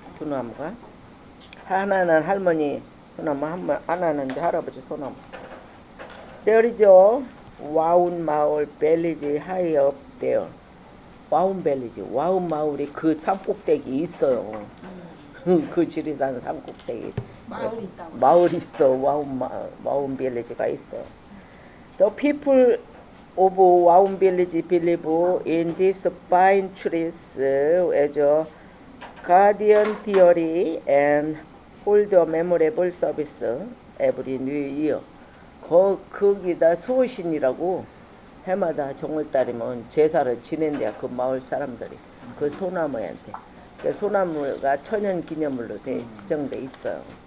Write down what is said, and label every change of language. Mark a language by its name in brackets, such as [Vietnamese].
[Korean] 두 나무가 하나는 할머니 소나무 하나는 할아버지 소나무. [English] There is a 와운 마을 village high up there. [Korean] 와운 벨리지 와운 마을이 그 산꼭대기 있어요. 그 지리산 산꼭대기 마을이 있어. 와운 벨리지가 있어. [English] The people of 와운 벨리지 believe in these pine trees as a guardian deity and hold a memorable service every new year. [Korean] 거기다 수호신이라고 해마다 정월달이면 제사를 지낸대요. 그 마을 사람들이 그 소나무한테. 그 소나무가 천연기념물로 지정돼 있어요.